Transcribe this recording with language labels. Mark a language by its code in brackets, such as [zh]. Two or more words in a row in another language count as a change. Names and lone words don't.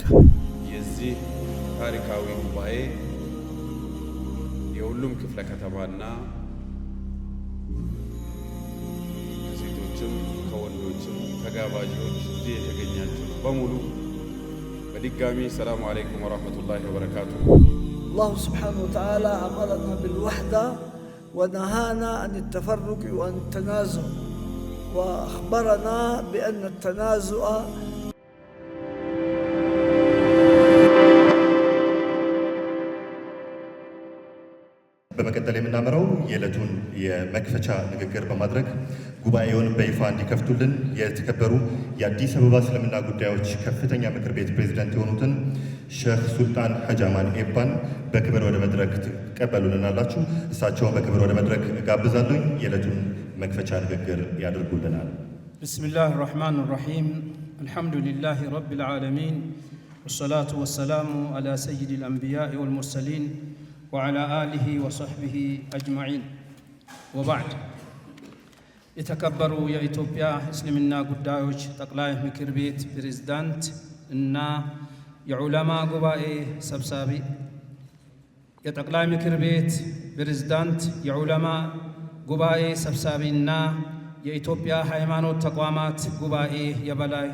[am] የዚህ ታሪካዊ ጉባኤ የሁሉም ክፍለ ከተማና ከሴቶችም ከወንዶችም ተጋባዦች እዚህ የተገኛችሁ በሙሉ በድጋሚ [ar] السلام عليكم ورحمة الله وبركاته። الله سبحانه وتعالى أمرنا بالوحدة ونهانا عن التفرق وعن التنازع، وأخبرنا بأن التنازع [am] በመቀጠል የምናመራው የዕለቱን የመክፈቻ ንግግር በማድረግ ጉባኤውን በይፋ እንዲከፍቱልን የተከበሩ የአዲስ አበባ እስልምና ጉዳዮች ከፍተኛ ምክር ቤት ፕሬዝዳንት የሆኑትን ሼህ ሱልጣን ሐጂ አማን ኤባን በክብር ወደ መድረክ ትቀበሉልናላችሁ። እሳቸውን በክብር ወደ መድረክ ጋብዛለሁ። የዕለቱን መክፈቻ ንግግር ያደርጉልናል። [ar] بسم الله الرحمن الرحيم الحمد لله رب العالمين والصلاة والسلام على سيد الأنبياء والمرسلين وعلى آله وصحبه أجمعين وبعد [am] የተከበሩ የኢትዮጵያ እስልምና ጉዳዮች ጠቅላይ ምክር ቤት ፕሬዝዳንት እና የዑለማ ጉባኤ ሰብሳቢ፣ የጠቅላይ ምክር ቤት ፕሬዝዳንት፣ የዑለማ ጉባኤ ሰብሳቢና የኢትዮጵያ ሃይማኖት ተቋማት ጉባኤ የበላይ